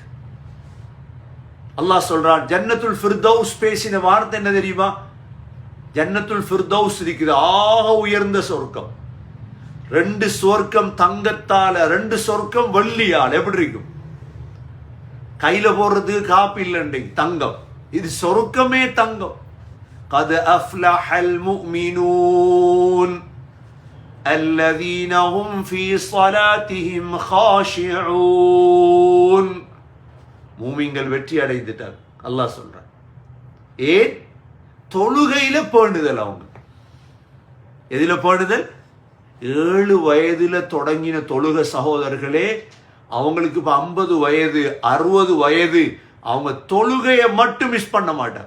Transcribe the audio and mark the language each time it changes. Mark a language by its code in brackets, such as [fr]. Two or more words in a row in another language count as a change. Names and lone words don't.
[ta] அல்லாஹ் சொல்றான், ஜன்னத்துல் ஃபிர்தௌஸ் பேசின வார்த்தை என்ன தெரியுமா? ஜன்னத்துல் ஃபிர்தௌஸ் இருக்குது, ஆக உயர்ந்த சொர்க்கம். 2 சொர்க்கம் தங்கத்தால, 2 சொர்க்கம் வெள்ளியால். எப்படி இருக்கும்? கையில போடுறதுக்கு காப்பி இல்லைண்டை, தங்கம். இது சொர்க்கமே தங்கம். [ar] قد أفلح المؤمنون الذين هم في صلاتهم خاشعون. [ta] மூமின்கள் வெற்றி அடைந்துட்டார் அல்லாஹ் சொல்றான். ஏன்? தொழுகையில பேணுதல். அவங்க எதில பேணுதல்? 7 வயதுல தொடங்கின தொழுக சகோதரர்களே, அவங்களுக்கு இப்ப 50 வயது 60 வயது, அவங்க தொழுகையை மட்டும் மிஸ் பண்ண மாட்டார்.